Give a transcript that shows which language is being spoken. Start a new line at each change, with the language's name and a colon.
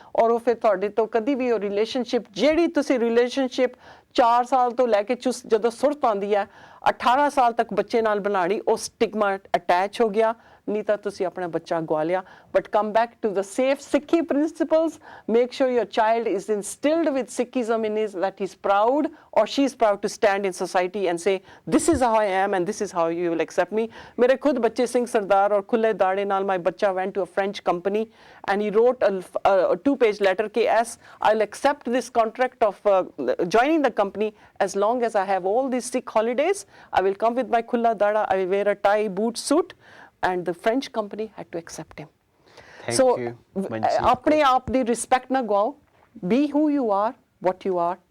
Punjabi: ਔਰ ਉਹ ਫਿਰ ਤੁਹਾਡੇ ਤੋਂ ਕਦੀ ਵੀ ਉਹ ਰਿਲੇਸ਼ਨਸ਼ਿਪ, ਜਿਹੜੀ ਤੁਸੀਂ ਰਿਲੇਸ਼ਨਸ਼ਿਪ 4 ਸਾਲ ਤੋਂ ਲੈ ਕੇ ਜਦੋਂ ਸੁਰਤ ਆਉਂਦੀ ਹੈ 18 ਸਾਲ ਤੱਕ ਬੱਚੇ ਨਾਲ ਬਣਾਣੀ, ਉਹ ਸਟਿਗਮਾ ਅਟੈਚ ਹੋ ਗਿਆ, ਨਹੀਂ ਤਾਂ ਤੁਸੀਂ ਆਪਣਾ ਬੱਚਾ ਗਵਾ ਲਿਆ।
English: But come back to the safe Sikhi principles. Make sure your child is instilled with Sikhism in his, that he's proud or she's proud to stand in society and say, this is how I am and this is how you will accept me.
Punjabi: ਮੇਰੇ ਖੁਦ ਬੱਚੇ ਸਿੰਘ ਸਰਦਾਰ ਔਰ ਖੁੱਲੇ ਦਾੜੇ ਨਾਲ,
English: my ਬੱਚਾ went to a French company and he wrote a 2-page letter ਕਿ yes, I'll accept this contract of joining the company as long as I have all these Sikh holidays. I will come with my khulla dada, I will wear a tie, boot, suit. And the French company had to accept him.
Punjabi: So, ਆਪਣੇ ਆਪ ਦੀ respect ਨਾ ਗਵਾਓ।
English: Be who you are, what you are.